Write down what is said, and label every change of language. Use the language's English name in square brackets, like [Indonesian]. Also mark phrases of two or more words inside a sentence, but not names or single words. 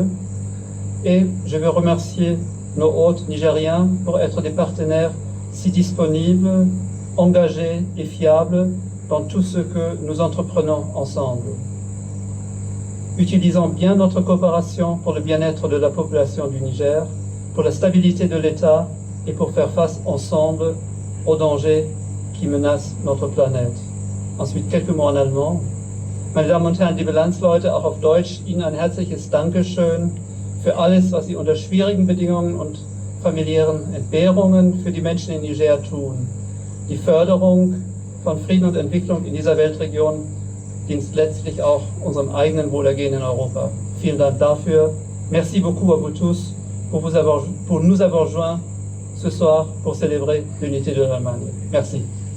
[French] Et je vais remercier nos hôtes nigériens pour être des partenaires si disponibles engagé et fiable dans tout ce que nous entreprenons ensemble. Utilisons bien notre coopération pour le bien-être de la population du Niger, pour la stabilité de l'État et pour faire face ensemble aux dangers qui menacent notre planète. Ensuite, quelques mots en allemand. [German] Meine Damen und Herren, liebe Landsleute, auch auf Deutsch, Ihnen ein herzliches Dankeschön für alles, was Sie unter schwierigen Bedingungen und familiären Entbehrungen für die Menschen in Niger tun. Die Förderung von Frieden und Entwicklung in dieser Weltregion dient letztlich auch unserem eigenen Wohlergehen in Europa. Vielen Dank dafür. [French] Merci beaucoup à vous tous pour nous avoir joints ce soir pour célébrer l'unité de l'Allemagne. Merci.